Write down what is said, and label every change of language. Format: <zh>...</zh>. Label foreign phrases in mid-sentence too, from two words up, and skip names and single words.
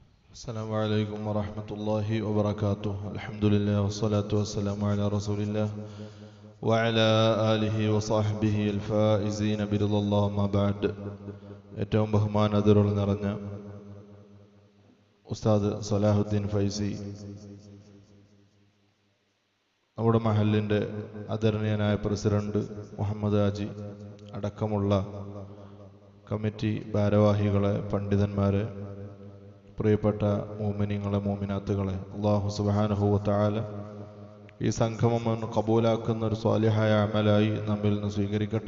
<ar>السلام عليكم ورحمة الله وبركاته. الحمد لله والصلاة والسلام على رسول الله وعلى آله وصحبه الفائزين برضا الله ما بعد.</ar> <ml>ഏറ്റവും ബഹുമാനാദരവുകൾ നിറഞ്ഞ ഉസ്താദ് സലാഹുദ്ദീൻ ഫൈസി, നമ്മുടെ മഹലിൻ്റെ ആദരണീയനായ പ്രസിഡന്റ് മുഹമ്മദ് ഹാജി അടക്കമുള്ള കമ്മിറ്റി ഭാരവാഹികളെ, പണ്ഡിതന്മാരെ, പ്രിയപ്പെട്ട മോമിനിങ്ങളെ, മോമിനാത്തുകളെ,</ml> <ar>الله سبحانه وتعالى</ar> <ml>ഈ സംഗമം കബൂലാക്കുന്ന ഒരു സ്വാലിഹായ അമലായി നമ്മിൽ നിന്ന് സ്വീകരിക്കട്ടെ.</ml>